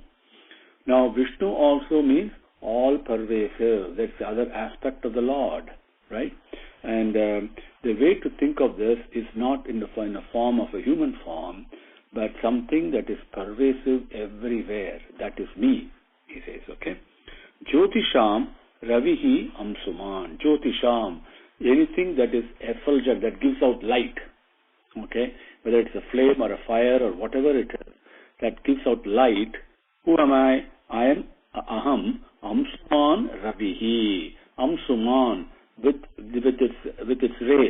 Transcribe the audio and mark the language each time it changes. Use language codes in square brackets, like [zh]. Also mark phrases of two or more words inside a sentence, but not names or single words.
[en] Now Vishnu also means all pervasive. That's the other aspect of the Lord, right? And the way to think of this is not in the form of a human form, but something that is pervasive everywhere. That is me, he says, okay? [sa] Jyotisham Ravihi Amsuman. [en] Jyotisham, anything that is effulgent, that gives out light, okay? Whether it's a flame or a fire or whatever it is, that gives out light. Who am I? I am [sa] Aham Amsuman Ravihi. [en] Amsuman, with its rays.